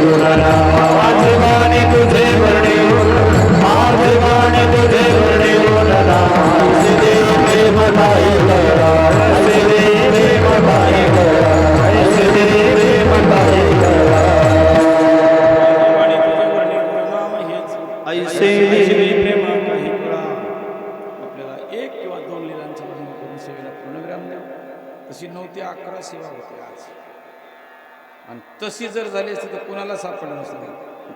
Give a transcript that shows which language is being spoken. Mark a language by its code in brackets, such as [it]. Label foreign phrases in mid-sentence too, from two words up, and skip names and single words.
[mr] लहरा माझे गाणे तुझे वर्णे माझे गाणे तुझे वर्णे लहरा ऐसे दे प्रेम गाई लहरा ऐसे दे प्रेम गाई लहरा ऐसे दे प्रेम गाई लहरा वाणी तुझे वर्णी गुणनाम हेच ऐसे प्रेम काही कळा. आपल्याला एक किंवा दोन लीलांचं वर्णन करून सेवेला पूर्णविराम द्या. तशी 9 ते 11 सेवा होते आज, आणि तशी जर झाली असती तर कुणाला सापडलं नसतं.